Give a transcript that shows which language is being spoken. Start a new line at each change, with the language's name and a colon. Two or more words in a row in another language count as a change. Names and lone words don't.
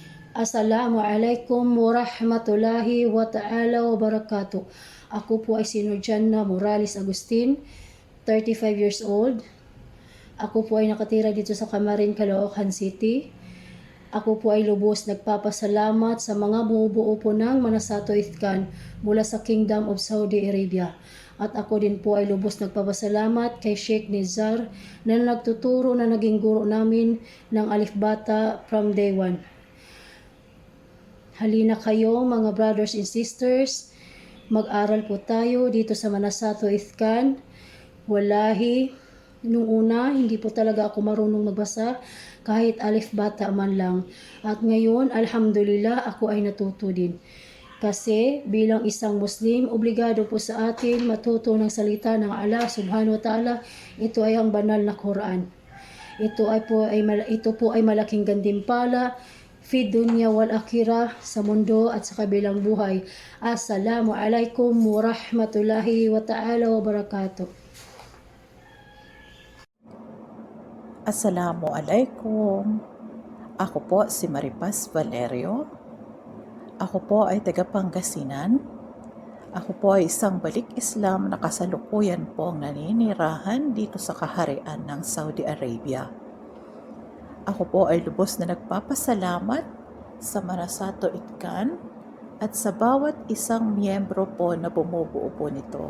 Arabic: السلام عليكم ورحمة الله وتعالى وبركاته.
Filipino: Ako po ay si Nurjanna Morales Agustin, 35
English: years old.
Filipino: Ako po ay nakatira dito sa Camarin, Caloocan City. Ako po ay lubos nagpapasalamat sa mga bumubuo po ng Manasato Ithkan mula sa Kingdom of Saudi Arabia. At ako din po ay lubos nagpapasalamat kay Sheikh Nizar na nagtuturo na naging guro namin ng Alif Bata
English: from day 1.
Filipino: Halina kayo mga
English: brothers and sisters,
Filipino: mag-aral po tayo dito sa Manasato Ithkan. Wallahi, nung una, hindi po talaga ako marunong magbasa, kahit alif bata man lang. At ngayon, alhamdulillah, ako ay natuto din. Kasi bilang isang Muslim, obligado po sa atin matuto ng salita ng
Arabic: الله سبحانه وتعالى.
Filipino: Ito ay ang banal na Quran. Ito po ay malaking gantimpala
Arabic: في الدنيا والآخرة,
Filipino: sa mundo at sa kabilang buhay.
Arabic: السلام عليكم ورحمة الله وتعالى وبركاته.
Filipino: Assalamualaikum. Ako po si Maripas Valerio. Ako po ay taga Pangasinan. Ako po ay isang balik Islam na kasalukuyan po ang naninirahan dito sa kaharian ng Saudi Arabia. Ako po ay lubos na nagpapasalamat sa Manasato Ithkan at sa bawat isang miyembro po na bumubuo po nito.